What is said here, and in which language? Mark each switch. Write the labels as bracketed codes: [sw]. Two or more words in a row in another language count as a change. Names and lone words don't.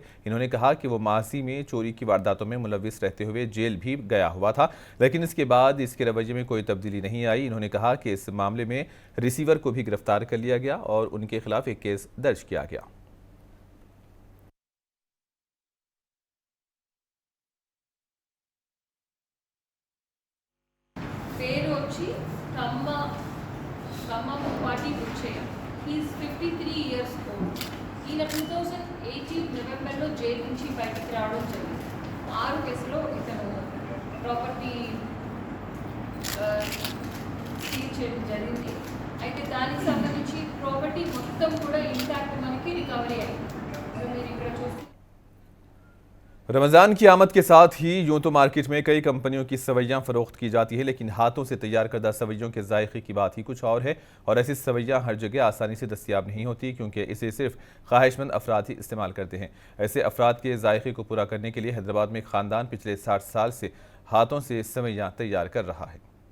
[ur] انہوں نے کہا کہ وہ ماضی میں چوری کی وارداتوں میں ملوث رہتے ہوئے جیل بھی گیا ہوا تھا، لیکن اس کے بعد اس کے رویے میں کوئی تبدیلی نہیں آئی. انہوں نے کہا کہ اس معاملے میں ریسیور کو بھی گرفتار کر لیا گیا اور ان کے خلاف ایک کیس درج کیا گیا. [te] పేరు వచ్చి కమ్మ Rati Buchaya. [en] He is 53 years old. [te] ఈయన 2018 నవంబర్లో జైలు నుంచి బయటకు రావడం జరిగింది. 6 కేసులో ఇతను [en] property seize [te] చేయడం జరిగింది. అయితే దానికి సంబంధించి ప్రాపర్టీ మొత్తం కూడా ఇంటాక్ట్ మనకి రికవరీ అయింది. సో మీరు ఇక్కడ చూస్తే [ur] رمضان کی آمد کے ساتھ ہی یوں تو مارکیٹ میں کئی کمپنیوں کی سویاں فروخت کی جاتی ہے، لیکن ہاتھوں سے تیار کردہ سویوں کے ذائقے کی بات ہی کچھ اور ہے. اور ایسی سویاں ہر جگہ آسانی سے دستیاب نہیں ہوتی، کیونکہ اسے صرف خواہشمند افراد ہی استعمال کرتے ہیں. ایسے افراد کے ذائقے کو پورا کرنے کے لیے حیدرآباد میں ایک خاندان پچھلے 60 سال سے ہاتھوں سے سویاں تیار کر رہا ہے.